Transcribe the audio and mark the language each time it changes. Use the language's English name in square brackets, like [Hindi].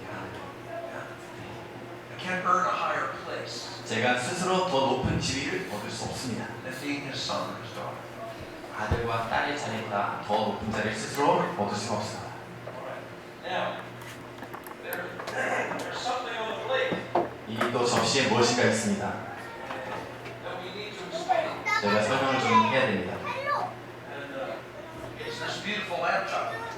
[English] I can't earn a higher place [Korean] 제가 스스로 더 높은 지위를 얻을 수 없습니다. [English] than being his son or his daughter. [Korean] 아들과 딸의 자리보다 더 높은 자리를 스스로 얻을 수가 없습니다. [English] Now, there's something on the plate [Korean] 이 또 접시에 무엇인가 있습니다. [English] that we need to explain. [Korean] 저희가 설명을 좀 해야 됩니다. [English] And it's this beautiful lamb chop.